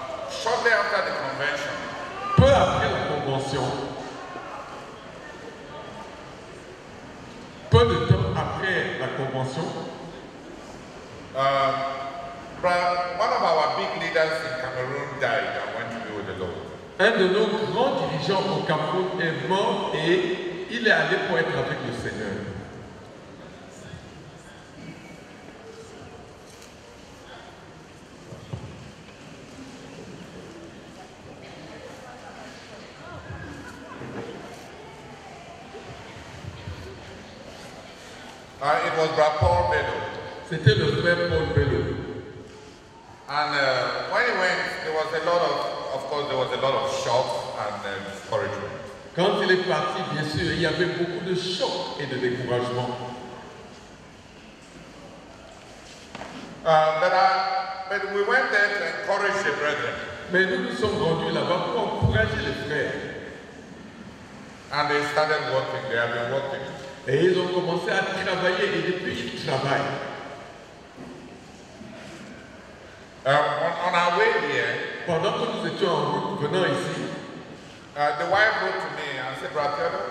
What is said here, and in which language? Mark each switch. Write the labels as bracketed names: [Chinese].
[English] Shortly after the convention, [French] Peu après la convention, peu de temps après la convention, [English] one of our big leaders in Cameroon died and went to be with the Lord. [French] un de nos grands dirigeants au Cameroun est mort et il est allé pour être avec le Seigneur. [English] It was Brother Paul Bello. [French] C'était le frère Paul Bello. [English] And when he went, there was a lot of shock and discouragement. [French] Quand il est parti, bien sûr, il y avait beaucoup de choc et de découragement. [English] But we went there to encourage the brethren. [French] Mais nous nous sommes rendus là-bas pour encourager les frères. [English] And they started working. They have been working. [French] Et ils ont commencé à travailler et depuis ils travaillent. [English] On our way here, [French] Pendant que nous étions en route venant ici, [English] the wife wrote to me and said, Brother,